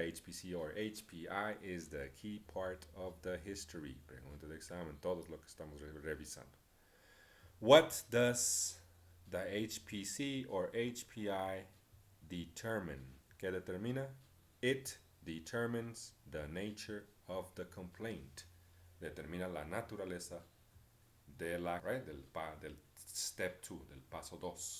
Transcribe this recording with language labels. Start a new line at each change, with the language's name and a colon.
English: The HPC or HPI is the key part of the history.
Spanish: Pregunta de examen, todos lo que estamos revisando.
English: What does the HPC or HPI determine?
Spanish: ¿Qué determina?
English: It determines the nature of the complaint.
Spanish: Determina la naturaleza de la,
English: right,
Spanish: del step 2, del paso 2.